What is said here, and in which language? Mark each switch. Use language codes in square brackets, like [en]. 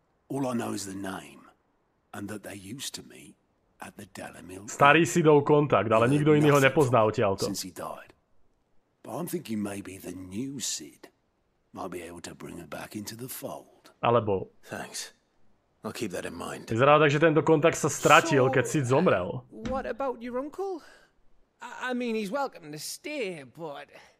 [en] All I know is the name, and that they used to meet at the Dalamil. [sk] Starý Sidov kontakt, ale nikto iný ho nepozná odtiaľto. [en] Since he died. But I'm thinking maybe the new Sid might be able to bring her back into the fold. [sk] Alebo... [en] Thanks. I'll keep that in mind. [sk] Vyzerá tak, že tento kontakt sa stratil, keď Sid zomrel. [en] What about your uncle? I mean, he's welcome to stay, but...